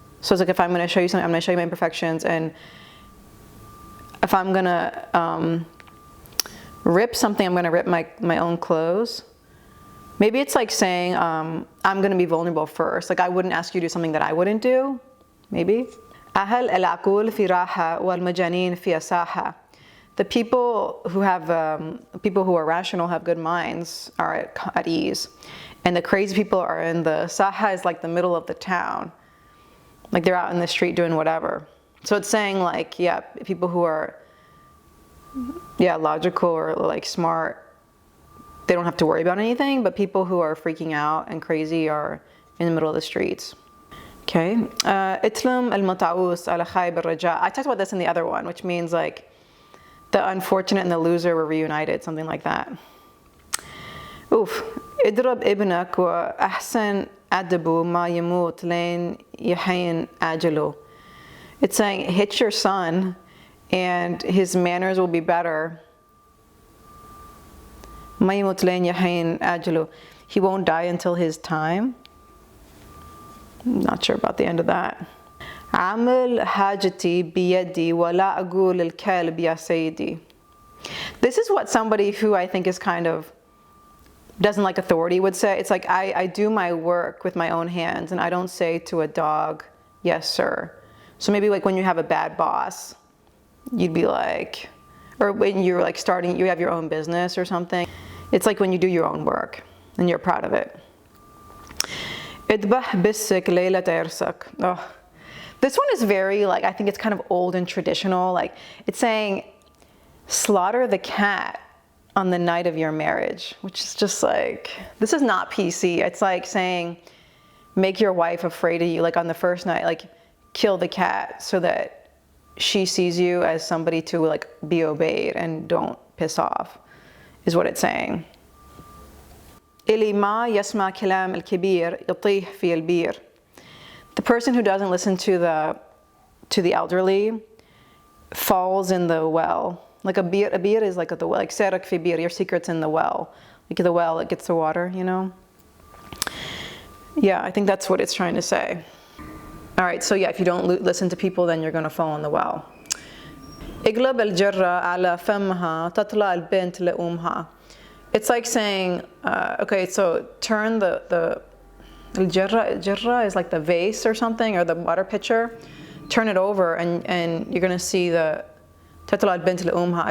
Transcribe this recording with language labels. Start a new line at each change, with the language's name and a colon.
English: So it's like if I'm going to show you something, I'm going to show you my imperfections, and if I'm going to rip something, I'm going to rip my own clothes. Maybe it's like saying I'm going to be vulnerable first. Like I wouldn't ask you to do something that I wouldn't do. Maybe.
Arabic: أهل العقول في راحة والمجانين في ساحة.
English: The people who are rational, have good minds, are at ease, and the crazy people are in the saha, is like the middle of the town, like they're out in the street doing whatever. So it's saying like, yeah, people who are, yeah, logical or like smart, they don't have to worry about anything, but people who are freaking out and crazy are in the middle of the streets. Okay.
Arabic: اتلم المتعوس على خايب الرجاء.
English: I talked about this in the other one, which means like the unfortunate and the loser were reunited, something like that. Oof.
Arabic: اضرب ابنك وأحسن أدبه ما يموت لين يحين أجله.
English: It's saying hit your son and his manners will be better.
Arabic: ما يموت لين يحين أجله.
English: He won't die until his time. I'm not sure about the end of that.
Arabic: عامل حاجتي بيدي ولا أقول الكلب يا سيدي.
English: This is what somebody who I think is kind of doesn't like authority would say. It's like I do my work with my own hands and I don't say to a dog, yes sir. So maybe like when you have a bad boss, you'd be like, or when you're like starting, you have your own business or something. It's like when you do your own work and you're proud of it.
Arabic: اذبح بسك ليلة عرسك. Oh.
English: This one is very like, I think it's kind of old and traditional. Like it's saying slaughter the cat on the night of your marriage, which is just like, this is not PC. It's like saying make your wife afraid of you, like on the first night, like kill the cat so that she sees you as somebody to like be obeyed and don't piss off, is what it's saying.
Arabic: اللي ما يسمع كلام الكبير يطيح في البير.
English: The person who doesn't listen to the elderly falls in the well. Like a beer is like the well, like
Arabic: سرك في بير,
English: your secret's in the well. Like the well, it gets the water, you know? Yeah, I think that's what it's trying to say. All right, so yeah, if you don't listen to people, then you're going to fall in the well.
Arabic: اقلب الجرة على فمها تطلع البنت لأمها.
English: It's like saying, okay, so turn the الجرة is like the vase or something, or the water pitcher. Turn it over and you're going to see the
Arabic: تطلع البنت لأمها.